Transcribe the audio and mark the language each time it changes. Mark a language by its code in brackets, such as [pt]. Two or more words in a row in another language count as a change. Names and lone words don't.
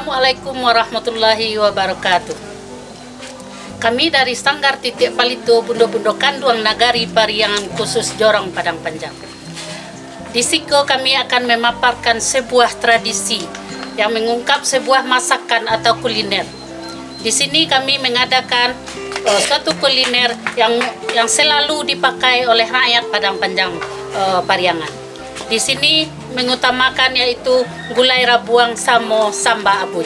[ar] السلام عليكم ورحمة الله وبركاته. [id] Kami dari Sanggar Titik Palito Bundo-Bundo Kanduang Nagari Pariangan khusus Jorong Padang Panjang. [min] Di Siko [id] kami akan memaparkan sebuah tradisi yang mengungkap sebuah masakan atau kuliner. Di sini kami mengadakan suatu kuliner yang selalu dipakai oleh rakyat Padang Panjang Pariangan. Di sini mengutamakan yaitu gulai rabuang sama samba abuy.